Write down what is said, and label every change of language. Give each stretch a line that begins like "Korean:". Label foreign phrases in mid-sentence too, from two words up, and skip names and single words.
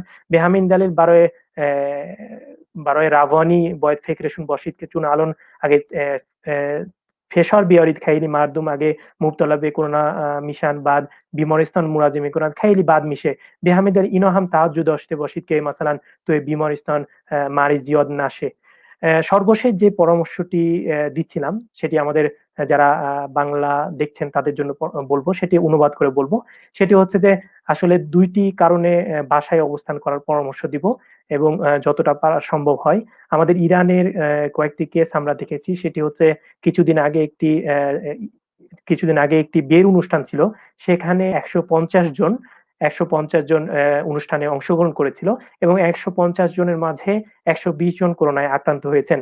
Persian: به همین دلیل برای روانی باید فکرشون باشید که چون الان اگه فشار بیارید خیلی مردم اگه مبتلا به کرونا میشن بعد بیمارستان مراجعه میکنن خیلی بد میشه. به همین دلیل اینا هم توجه داشته باشید که مثلا توی بیمارستان مریض زیاد نشه।
Bangla: সর্বশেষ যে পরামর্শটি দিচ্ছিলাম সেটি আমাদের যারা বাংলা দেখছেন তাদের জন্য বলবো, সেটি অনুবাদ করে বলবো। সেটি হচ্ছে যে আসলে দুইটি কারণে বাসায় অবস্থান করার পরামর্শ দিব এবং যতটা সম্ভব হয়। আমাদের ইরানের কয়েকটি কেস আমরা দেখেছি, সেটি হচ্ছে কিছুদিন আগে একটি বিয়ের অনুষ্ঠান ছিল, সেখানে 150 জন অনুষ্ঠানে অংশগ্রহণ করেছিল এবং 150 জনের মাঝে 120 জন করোনায় আক্রান্ত হয়েছেন।